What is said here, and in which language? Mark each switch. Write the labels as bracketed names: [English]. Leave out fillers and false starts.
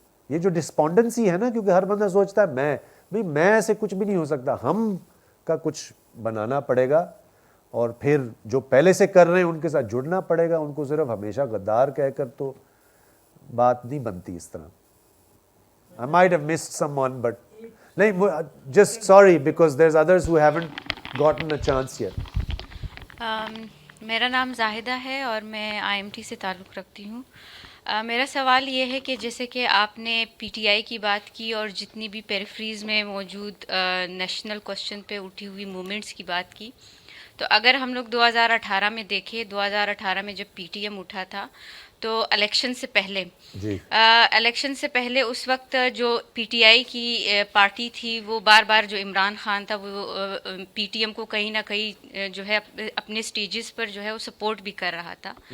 [Urdu] یہ جو ڈسپونڈنسی ہے نا, کیونکہ ہر بندہ سوچتا ہے میں ایسے کچھ بھی نہیں ہو سکتا, ہم کا کچھ بنانا پڑے گا, اور پھر جو پہلے سے کر رہے ہیں ان کے ساتھ جڑنا پڑے گا. ان کو صرف ہمیشہ غدار کہہ کر تو بات نہیں بنتی اس طرح. [English] I might have missed someone, but just sorry because there's others who haven't gotten a chance yet. [Urdu] میرا نام زاہدہ ہے اور میں IMT سے تعلق رکھتی ہوں. میرا سوال یہ ہے کہ جیسے کہ آپ نے PTI کی بات کی اور جتنی بھی پیریفریز میں موجود نیشنل کوسچن پہ اٹھی ہوئی موومنٹس کی بات کی, تو اگر ہم لوگ 2018 میں دیکھیں، 2018 میں جب پی ٹی ایم اٹھا تھا تو الیکشن سے پہلے اس وقت جو پی ٹی آئی کی پارٹی تھی وہ بار بار جو عمران خان تھا وہ پی ٹی ایم کو کہیں نہ کہیں جو ہے اپنے سٹیجز پر جو ہے وہ سپورٹ بھی کر رہا تھا.